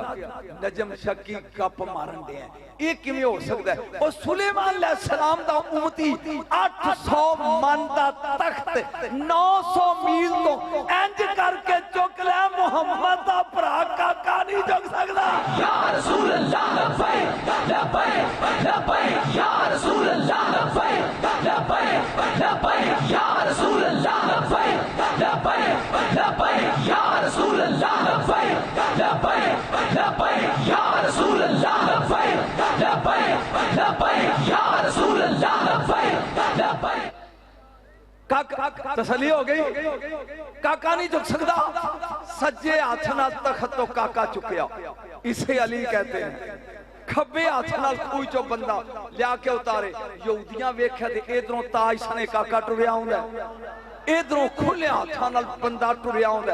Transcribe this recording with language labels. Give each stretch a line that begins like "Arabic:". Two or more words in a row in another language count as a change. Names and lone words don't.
Punjabi: نجم شکی گپ مارن دے ایہ کیویں ہو سکدا ہے? اور سلیمان علیہ السلام دا امتی 800 من دا تخت 900 میل توں انج کر کے چک لے محمد دا بھرا کاکا نہیں چک سکدا.
Arabic: يا رسول الله لبيك لبيك لبيك يا رسول الله لبيك لبيك لبيك يا رسول الله لبيك لبيك لبيك يا رسول الله لبيك لبيك لبيك يا رسول الله لبيك لبيك لبيك يا رسول الله لبيك لبيك.
Urdu: کاکا تسلی ہو گئی؟ کاکا نہیں جھک سکتا.
Punjabi: سجے ہتھ نال تخت توں کاکا چکیا
Urdu: اسے علی کہتے ہیں.
Punjabi: کھبے ہتھ نال کھوہ چوں بندہ لیا کے اتارے. یہودیاں ویکھیا تے ادھروں تاج سنے کاکا ٹریا آؤندا ادھروں کھلے ہتھاں نال بندہ ٹریا آؤندا.